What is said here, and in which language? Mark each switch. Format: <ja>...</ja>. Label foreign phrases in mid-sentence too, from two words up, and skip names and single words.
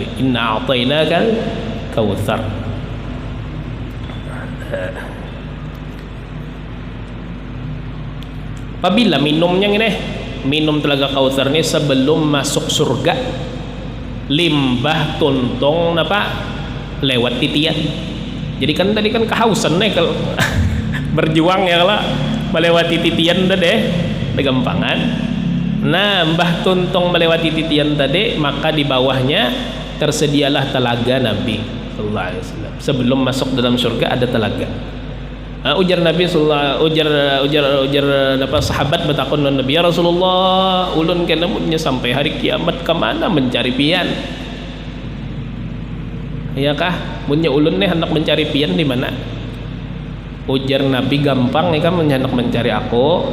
<ar>إنا أعطيناك الكوثر.</ar> <bjn>Apabila minumnya ini, minum Telaga Kautsar ini sebelum masuk surga, limbah tuntung apa lewat titian. Jadi kan tadi kan kehausan nih kalau berjuang ya kalau melewati titian tadi gampangan. Nah, mbah tuntung melewati titian tadi, maka di bawahnya tersedialah telaga Nabi</bjn> <ar>صلى الله عليه وسلم.</ar> <bjn>Sebelum masuk dalam surga ada telaga. Ujar Nabi sallallahu ujar apa sahabat bertakon Nabi,</bjn> <ar>يا رسول الله,</ar> <bjn>ulun kena munnya sampai hari kiamat ke mana mencari pian? Iya kah? Munnya ulun nih hendak mencari pian di mana? Ujar Nabi, gampang nih kan hendak mencari aku.</bjn>